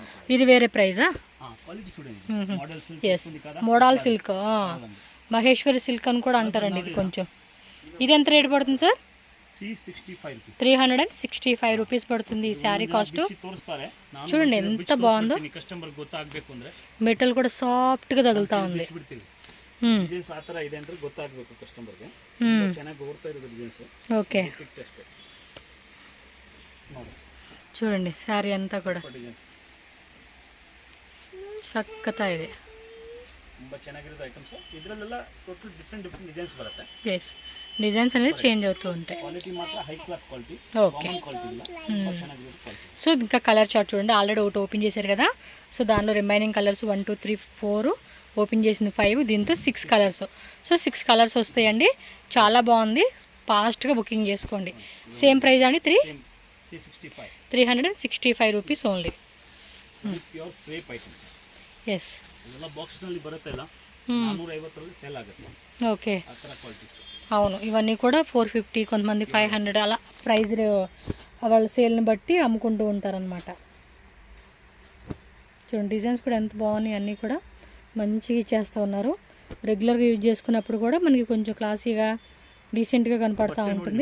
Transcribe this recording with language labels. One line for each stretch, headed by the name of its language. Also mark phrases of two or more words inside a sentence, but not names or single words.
Telugu: ఇది వేరే ప్రైజా? క్వాలిటీ చూడండి. మోడల్ సిల్క్ ఉంది కదా, మోడల్ సిల్క్, మహేశ్వరి సిల్క్ అని కూడా అంటారండి ఇది కొంచెం. ఇది ఎంత రేట్ పడుతుంది సార్? 365 రూపీస్ పడుతుంది ఈ శారీ కాస్ట్. చూడండి ఎంత బాగుందో,
Kannada: కస్టమర్ ಗೊತ್ತಾಗಬೇಕು ಅಂದ್ರೆ
Telugu: మెటల్ కూడా సాఫ్ట్గా తగులుతా ఉంది.
Kannada: ಡಿಸೈನ್ಸ್ ಆ ತರ ಇದೆ ಅಂತ ಗೊತ್ತಾಗಬೇಕು ಕಸ್ಟಮರ್ಗೆ. ಚೆನ್ನಾಗಿ ಓಡ್ತಾ ಇರೋದು ಡಿಸೈನ್ಸ್.
Telugu: ఓకే చూడండి శారీ అంతా కూడా చక్కతా ಇದೆ.
Kannada: ತುಂಬಾ ಚೆನ್ನಾಗಿರೋದು ಐಟಮ್ಸ್. ಇದರಲ್ಲೆಲ್ಲ
English: total different designs
Kannada: ಬರುತ್ತೆ.
Telugu: ఎస్ డిజైన్స్ అనేది చేంజ్ అవుతూ ఉంటాయి. క్వాలిటీ మాత్రం
English: high class quality.
Telugu: ఓకే
Kannada: క్వాలిటీ ಇಲ್ಲ, ತುಂಬಾ ಚೆನ್ನಾಗಿರೋದು క్వాలిటీ.
Telugu: సో ఇంకా
English: colour chart
Telugu: చూడండి, ఆల్రెడీ ఒకటి ఓపెన్ చేశారు కదా. సో దానిలో
English: remaining colours
Telugu: 1 2 3 4 ఓపెన్ చేసింది 5, దీంతో 6 కలర్స్. సో 6 కలర్స్ వస్తాయండి. చాలా బాగుంది, ఫాస్ట్గా బుకింగ్ చేసుకోండి.
English: same price
Telugu: అండి 365
English: rupees only. pure crepe items.
Telugu: ఎస్
Kannada: ಇದೆಲ್ಲ ಬಾಕ್ಸ್ ನಲ್ಲಿ ಬರುತ್ತೆ ಇಲ್ಲ 450 ಸೇಲ್ ಆಗುತ್ತೆ.
Telugu: ఓకే
Kannada: ಆ ತರ ಕ್ವಾಲಿಟೀಸ್.
Telugu: అవును ఇవన్నీ కూడా 450, కొంతమంది 500 అలా ప్రైస్ వాళ్ళ సేల్ని బట్టి అమ్ముకుంటూ ఉంటారనమాట. చూడండి డిజైన్స్ కూడా ఎంత బాగున్నాయి, అన్నీ కూడా మంచిగా ఇచ్చేస్తూ ఉన్నారు. రెగ్యులర్గా యూజ్ చేసుకున్నప్పుడు కూడా మనకి కొంచెం క్లాసీగా డీసెంట్గా కనపడతా ఉంటుంది.